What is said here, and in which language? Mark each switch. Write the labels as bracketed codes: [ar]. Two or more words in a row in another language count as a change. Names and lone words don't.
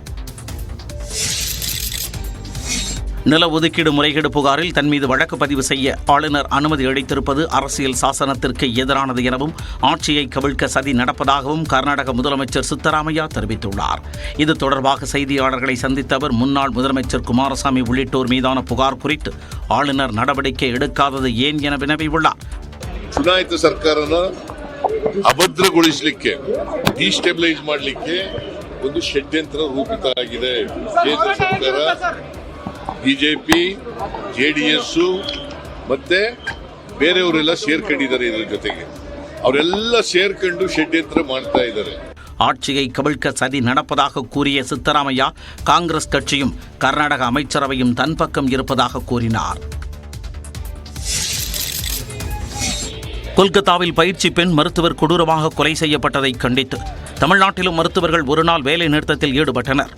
[ta] நில ஒதுக்கீடு முறைகேடு புகாரில் தன் மீது வழக்கு பதிவு செய்ய ஆளுநர் அனுமதி அளித்திருப்பது அரசியல் சாசனத்திற்கு எதிரானது எனவும் ஆட்சியை கவிழ்க்க சதி நடப்பதாகவும் கர்நாடக முதலமைச்சர் சித்தராமையா தெரிவித்துள்ளார். இது தொடர்பாக செய்தியாளர்களை சந்தித்த அவர் முன்னாள் முதலமைச்சர் குமாரசாமி உள்ளிட்டோர் மீதான புகார் குறித்து ஆளுநர் நடவடிக்கை எடுக்காதது ஏன் என வினவியுள்ளார். [kn] ಚುನಾಯಿತ ಸರ್ಕಾರನ ಅಭದ್ರಗೊಳಿಸಲಿಕ್ಕೆ ಡಿಸ್ಟೆಬಿಲೈಸ್ ಮಾಡಲಿಕ್ಕೆ ಒಂದು ಷಡ್ಯಂತ್ರ ರೂಪಿತ ಆಗಿದೆ. ಕೇಂದ್ರ ಸರ್ಕಾರ ಬಿಜೆಪಿ JDS ಮತ್ತೆ ಬೇರೆಯವರೆಲ್ಲ ಸೇರ್ಕೊಂಡಿದ್ದಾರೆ. ಇದರ ಜೊತೆಗೆ ಅವರೆಲ್ಲ ಸೇರ್ಕೊಂಡು ಷಡ್ಯಂತ್ರ ಮಾಡ್ತಾ ಇದ್ದಾರೆ. [ta] ஆட்சியை கவிழ்க்க சதி நடப்பதாக கூறிய சித்தராமையா காங்கிரஸ் கட்சியும் கர்நாடக அமைச்சரவையும் தன் பக்கம் இருப்பதாக கூறினார். கொல்கத்தாவில் பயிற்சி பெண் மருத்துவர் கொடூரமாக கொலை செய்யப்பட்டதை கண்டித்து தமிழ்நாட்டிலும் மருத்துவர்கள் ஒருநாள் வேலை நிறுத்தத்தில் ஈடுபட்டனர்.